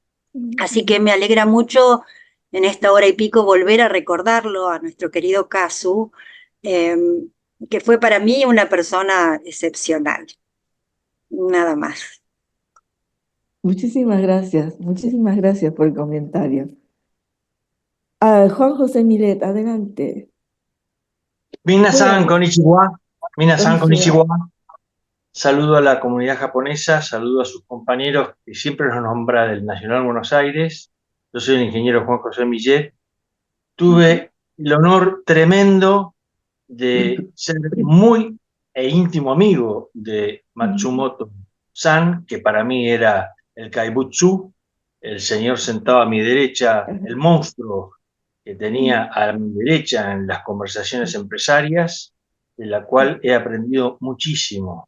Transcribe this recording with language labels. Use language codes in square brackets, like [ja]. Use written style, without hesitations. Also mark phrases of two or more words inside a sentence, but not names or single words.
[es] Así que me alegra mucho en esta hora y pico volver a recordarlo a nuestro querido Casu, eh, que fue para mí una persona excepcional. Nada más. Muchísimas gracias por el comentario. Juan José Milet, adelante. [ja] Minasan [es] Bueno, [ja] konnichiwa. Minasan konnichiwa. konnichiwa. [es] Saludo a la comunidad japonesa, saludo a sus compañeros que siempre nos nombra del Nacional Buenos Aires. Yo soy el ingeniero Juan José Millet. Tuve el honor tremendo de ser muy e íntimo amigo de Matsumoto-san, que para mí era el Kaibutsu, el señor sentado a mi derecha, el monstruo que tenía a mi derecha en las conversaciones empresarias, de la cual he aprendido muchísimo.